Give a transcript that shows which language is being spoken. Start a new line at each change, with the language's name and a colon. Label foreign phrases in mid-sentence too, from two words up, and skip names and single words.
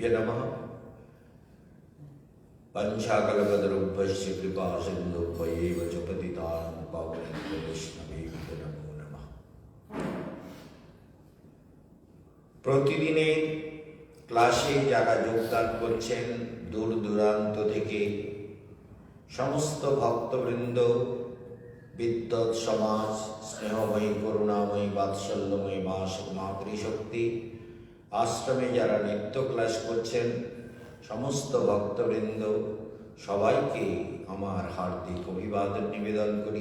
Sanskrit: नमः। पंचाकल्पतरुभ्यश्च कृपा सिन्धुभ्यैव च पतितानां पावनेभ्यो वैष्णवेभ्यो नमो नमः।
Bangla: প্রতিদিনের ক্লাসে যারা যোগদান করছেন দূর দূরান্ত থেকে, সমস্ত ভক্তবৃন্দ, বিদ্বৎ সমাজ, স্নেহময়ী করুণাময়ী বাৎসল্যময়ী মাতৃশক্তি আশ্রমে যারা নিত্য ক্লাস করছেন, সমস্ত ভক্তবৃন্দ সবাইকে আমার হার্দিক অভিবাদন নিবেদন করি।